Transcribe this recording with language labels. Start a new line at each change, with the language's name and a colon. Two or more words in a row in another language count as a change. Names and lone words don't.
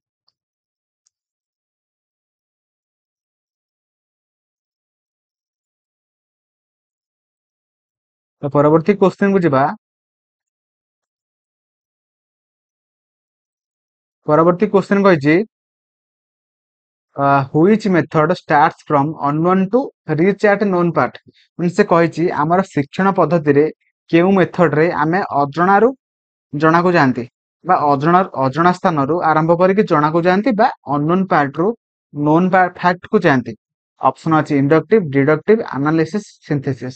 Odia: ତ ପରବର୍ତ୍ତୀ କ୍ୱେଶ୍ଚିନ୍ କୁ ଯିବା। ପରବର୍ତ୍ତୀ କ୍ୱେଶ୍ଚିନ୍ କହିଛି
English: which method starts from unknown to reach at known part।
Odia: ମାନେ ସେ କହିଛି ଆମର ଶିକ୍ଷଣ ପଦ୍ଧତିରେ କେଉଁ ମେଥଡରେ ଆମେ ଅଜଣାରୁ ଜଣାକୁ ଯାଆନ୍ତି ବା ଅଜଣା ସ୍ଥାନରୁ ଆରମ୍ଭ କରିକି ଜଣାକୁ ଯାଆନ୍ତି ବା
English: unknown partରୁ known fact
Odia: କୁ ଯାଆନ୍ତି। ଅପସନ ଅଛି
English: inductive, deductive, analysis, synthesis.